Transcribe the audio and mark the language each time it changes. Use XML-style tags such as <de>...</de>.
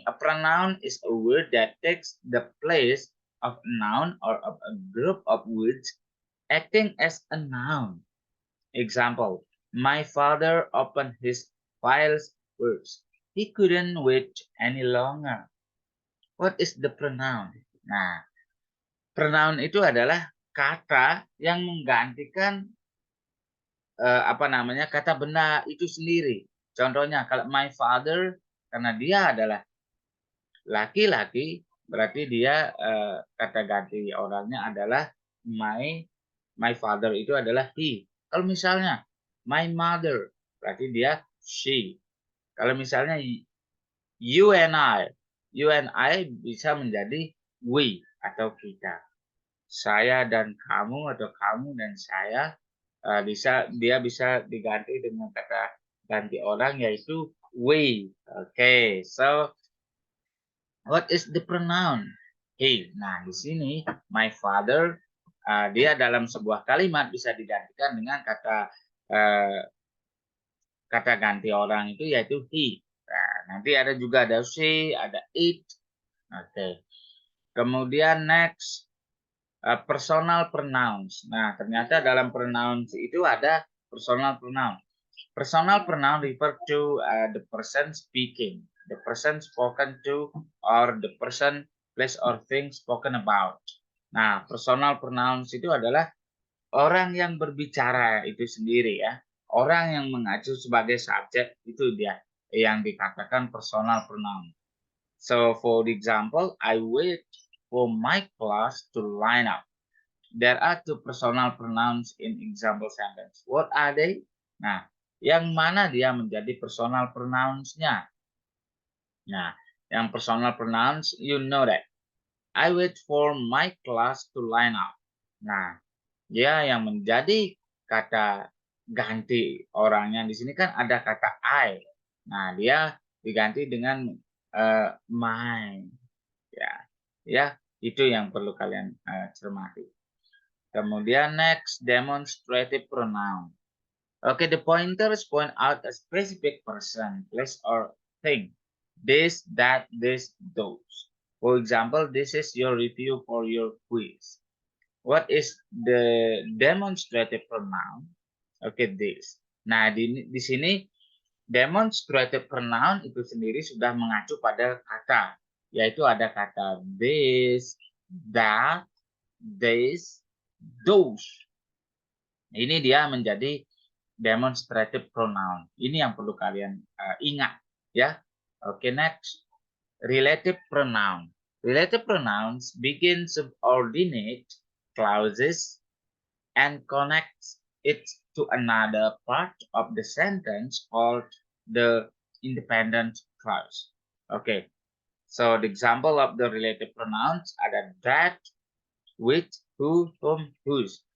<en>A pronoun is a word that takes the place of a noun or of a group of words acting as a noun. Example: my father opened his files first. He couldn't wait any longer. What is the pronoun?</en> <id>Nah, pronoun itu adalah kata yang menggantikan kata benda itu sendiri. Contohnya kalau my father, karena dia adalah laki-laki, berarti dia kata ganti orangnya adalah my father itu adalah he. Kalau misalnya my mother, berarti dia she. Kalau misalnya you and I bisa menjadi we atau kita. Saya dan kamu atau kamu dan saya dia bisa diganti dengan kata ganti orang yaitu we.</id> <en>Okay, so what is the pronoun? He.</en> <id>Nah, di sini my father dia dalam sebuah kalimat bisa digantikan dengan kata ganti orang itu yaitu he. Nah, nanti ada juga ada she, ada it.</id> <en>Okay. Kemudian next personal pronouns.</en> <id>Nah, ternyata dalam pronouns itu ada personal pronoun.</id> <en>Personal pronoun refer to the person speaking, the person spoken to, or the person, place, or thing spoken about.</en> <id>Nah, personal pronouns itu adalah orang yang berbicara itu sendiri ya. Orang yang mengacu sebagai subjek itu dia yang dikatakan personal pronoun.</id> <en>So, for example, I wait for my class to line up. There are two personal pronouns in example sentence. What are they?</en> <id>Nah, yang mana dia menjadi personal pronouns-nya?</id> <en>Nah, yang personal pronouns, you know that. I wait for my class to line up.</en> <id>Nah, dia yang menjadi kata ganti orangnya di sini kan ada kata I. Nah, dia diganti dengan my. Ya, itu yang perlu kalian cermati. Kemudian next, demonstrative pronoun.</id> <en>Okay, the pointers point out a specific person, place, or thing. This, that, this, those. For example, this is your review for your quiz. What is the demonstrative pronoun? Okay, this.</en> <id>Nah, di sini demonstrative pronoun itu sendiri sudah mengacu pada kata, yaitu ada kata this, that, this, those. Ini dia menjadi demonstrative pronoun. Ini yang perlu kalian ingat ya.</id> <en>Oke, next. Relative pronoun. Relative pronouns begin subordinate clauses and connects it to another part of the sentence called the independent clause. Okay, so the example of the relative pronouns are that, which, who, whom, whose.</en>